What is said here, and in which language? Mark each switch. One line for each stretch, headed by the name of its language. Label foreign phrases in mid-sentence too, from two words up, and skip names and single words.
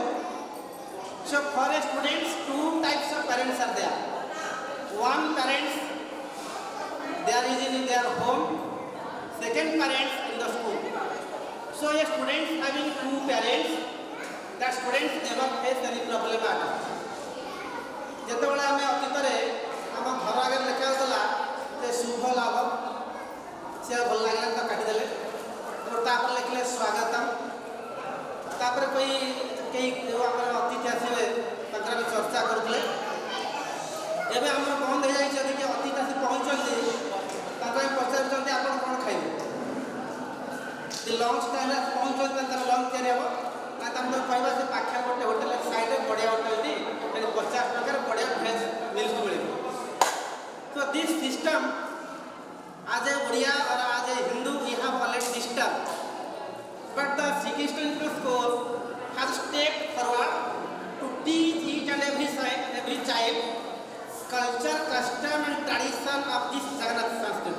English: So for students, two types of parents are there. One parents, there is in their home, second parents in the school. So a student having two parents, that students never face any problem at all.
Odia: ଯେତେବେଳେ ଆମେ ଅତୀତରେ ଆମ ଘର ଆଗରେ ଲେଖାଯାଉଥିଲା ଯେ ଶୁଭ ଲାଭ ସେ ଭଲ ଲାଗିଲା ତ କାଟିଦେଲେ ତାପରେ ଲେଖିଲେ ସ୍ୱାଗତମ୍ ତାପରେ କେହି ଆମର ଅତିଥି ଆସିବେ ତାଙ୍କର ଆମେ ଚର୍ଚ୍ଚା କରୁଥିଲେ ଏବେ ଆମର ବନ୍ଦ ହେଇଯାଇଛି ଯଦି କିଏ ଅତିଥି ଆସି ପହଞ୍ଚନ୍ତି ତାଙ୍କୁ ଆମେ ପଚାରୁଛନ୍ତି ଆପଣ କ'ଣ ଖାଇବେ ଲଞ୍ଚ ଟାଇମ୍ରେ ପହଞ୍ଚନ୍ତି ତାଙ୍କର ଲଞ୍ଚ ତିଆରି ହେବ ନା ତାଙ୍କୁ କହିବା ସେ ପାଖରେ ଗୋଟେ ହୋଟେଲ ସାଇଡ଼୍ରେ ବଢ଼ିଆ ହୋଟେଲ ଅଛି ସେଠି 50 ଟଙ୍କାରେ ବଢ଼ିଆ
English: veg meals
Odia: ମିଳିବ
English: So this system, as a Oriya or as a Hindu, we have already disturbed. But the Sikhistan school has stepped forward to teach each and every child culture, custom and tradition of this Jagannath Sanskrit.